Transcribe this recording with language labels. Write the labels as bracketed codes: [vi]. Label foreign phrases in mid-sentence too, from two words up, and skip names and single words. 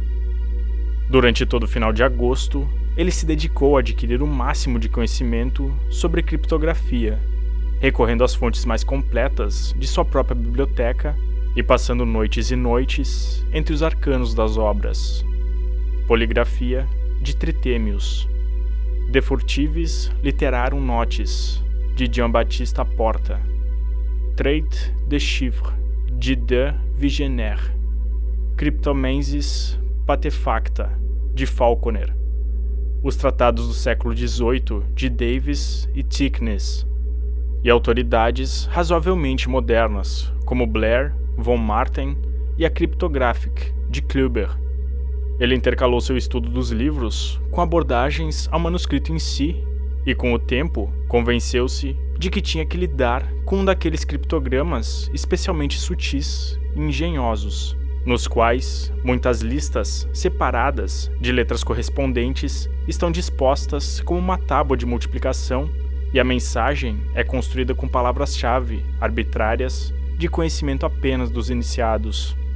[pt] Durante todo o final de agosto, ele se dedicou a adquirir o máximo de conhecimento sobre criptografia, recorrendo às fontes mais completas de sua própria biblioteca e passando noites e noites entre os arcanos das obras. Poligrafia de Tritemius, De Furtivis Literarum Notis, de Jean-Baptiste Porta, Traite de Chiffres, de Vigenère, Cryptomensis Patefacta, de Falconer, os tratados do século XVIII de Davis e Thicknesse, e autoridades razoavelmente modernas, como Blair, von Marten e a Cryptographic, de Kluber. Ele intercalou seu estudo dos livros com abordagens ao manuscrito em si e, com o tempo, convenceu-se de que tinha que lidar com um daqueles criptogramas especialmente sutis e engenhosos, nos quais muitas listas separadas de letras correspondentes estão dispostas como uma tábua de multiplicação e a mensagem é construída com palavras-chave arbitrárias de conhecimento apenas dos iniciados.